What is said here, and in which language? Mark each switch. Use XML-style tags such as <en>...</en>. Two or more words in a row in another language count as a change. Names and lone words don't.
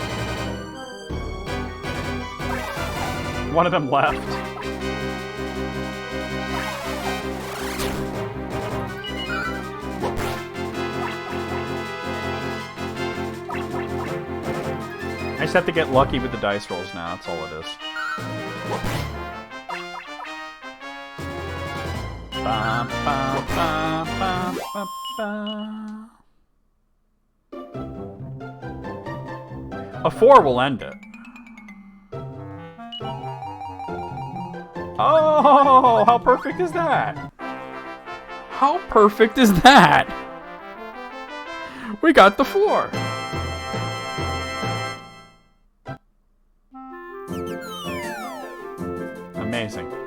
<en>One of them left. I just have to get lucky with the dice rolls now, that's all it is. Ba, ba, ba, ba, ba, ba. A 4 will end it. Oh, how perfect is that? How perfect is that? We got the 4. Amazing.</en>